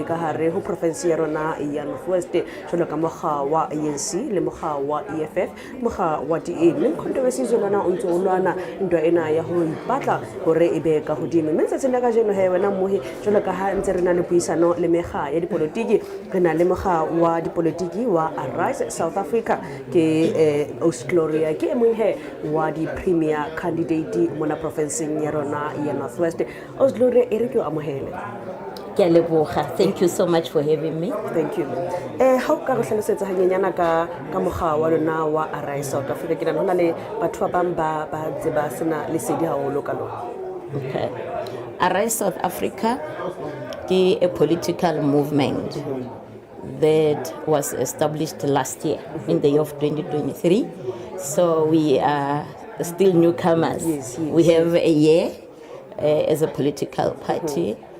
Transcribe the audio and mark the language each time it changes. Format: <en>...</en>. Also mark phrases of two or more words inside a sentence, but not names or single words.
<st>ka hare ho province ya rona ya Northwest jwalo ka mokga wa ANC le mokga wa EFF mokga wa DA le controversy zona o ntse o lwana ntwa ena ya ho ipatla hore e be ka hodimo mme tse tsena ka jeno he wena mmohi jwalo ka ha ntse re na le puisano le mekga ya dipolotiki re na le mokga wa dipolotiki wa Arise South Africa ke Gloria ke mong he wa di</st> <en>premier candidate</en> <st>mona province ya rona ya Northwest Gloria e re ke amohele.</st> <en>Thank you so much for having me. Thank you.</en> <st>How ka re hlalosetsa hanyenyana ka mokga wa lona wa Arise South Africa ke nana hona le batho ba bang ba tseba sena le sedi haholo ka lona.</st> <en>Okay. Arise South Africa is a political movement that was established last year in the year of 2023. So we are still newcomers. Yes. We have a year as a political party.</en>